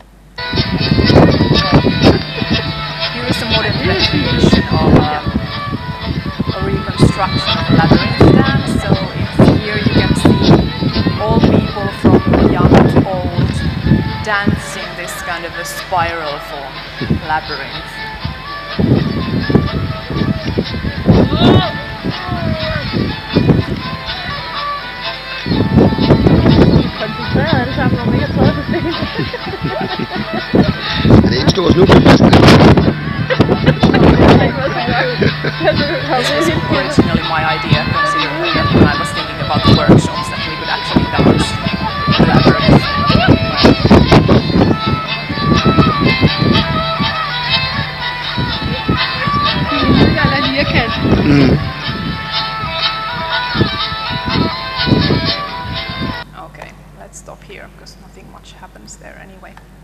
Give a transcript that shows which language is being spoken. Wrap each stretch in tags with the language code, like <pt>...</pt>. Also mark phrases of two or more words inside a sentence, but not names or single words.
<en>Here is a modern recreation of a reconstruction of a labyrinth dance. So here you can see all people from young to old dancing this kind of a spiral form labyrinth.</en> <da>Koncentreret alle sammen, når man ikke har prøvet det. Det er ikke stor snublefisk.</da> <en>This was originally my idea, considering that when I was thinking about the workshops that we could actually dance the labyrinth. Okay, let's stop here because nothing much happens there anyway.</en>